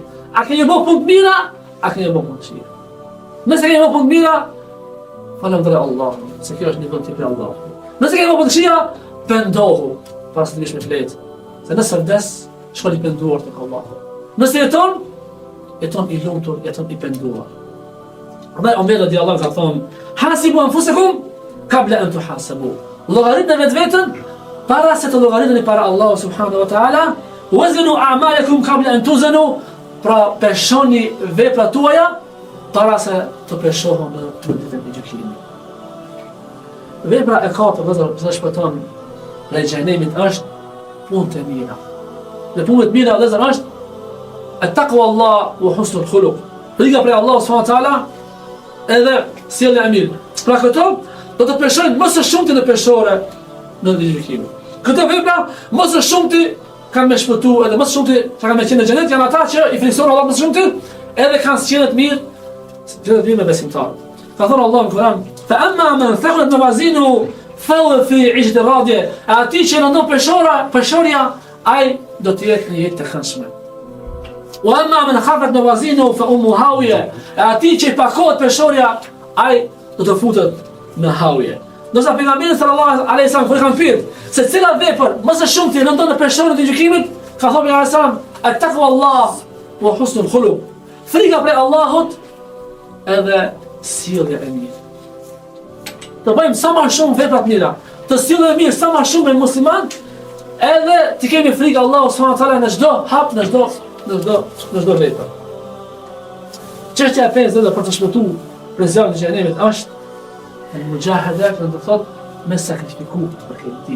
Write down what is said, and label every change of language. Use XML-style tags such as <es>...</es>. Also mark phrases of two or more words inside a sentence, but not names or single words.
<sq>A kemi bërë punë të mira, a kemi bërë punë të këqija. Nëse kemi bërë punë të mira, falënderoj Allahun, se kjo është një vend i Allahut. Nëse ke bërë këshia, pendohu para se të vish me fletë. Se nëse vdes, shkon i penduar tek Allahu. Nëse jeton i lumtur, jeton i penduar. Prandaj Omer radiallahu ka thonë:</sq> <ar>"حاسبوا أنفسكم قبل أن تحاسبوا."</ar> <sq>Llogaritni vetveten para se të llogariteni para Allahu</sq> <ar>سبحانه وتعالى. "زنوا أعمالكم قبل أن توزنوا."</ar> <sq>Pra peshoni veprat tuaja para se të peshohen në ditën e gjykimit. Vepra e katërt vëllezër shpëton prej xhenemit është punë të mira. Dhe punë të mira vëllezër është</sq> <ar>تقوى الله وحسن الخلق.</ar> <sq>Frika prej Allahu</sq> <ar>سبحانه وتعالى</ar> <sq>edhe sjellja e mirë. Pra këto do të peshojnë më së shumti në peshore në ditën e gjykimit. Këto vepra më së shumti kanë me shpëtu edhe më së shumti kanë me qenë në xhenet janë ata që i frikësojnë Allah më së shumti edhe kanë sjellje të mirë me besimtarët. Ka thënë Allah në Kur'an:</sq> <ar>"فأما من ثقلت موازينه فهو في عيشة راضية."</ar> <sq>Ati që në peshorja, ai do të jetë në jetë të këndshme.</sq> <ar>"وأما من خفت موازينه فأمه هاوية."</ar> <sq>Ati që pakohet peshorja, ai do të futet në hawiye. Nësa pejgamberi</sq> <ar>صلى الله عليه وسلم</ar> <sq>kur kanë pyet se cila vepër më së shumti rëndon në peshorën e gjykimit, ka thënë pejgamberi</sq> <ar>صلى الله عليه وسلم: "تقوى الله وحسن الخلق."</ar> <sq>Frika prej Allahut edhe sjellja e mirë. Të bëjmë sa më shumë vepra të mira, të sjellë mirë sa më shumë me musliman, edhe të kemi frikë Allahu</sq> <ar>سبحانه وتعالى</ar> <sq>në çdo hap, në çdo vepër. Çështja e pesë dhe për të shpëtuar prej zjarrit të xhenemit është al-mujahada, do të thotë me sakrifiku për këtë din.</sq>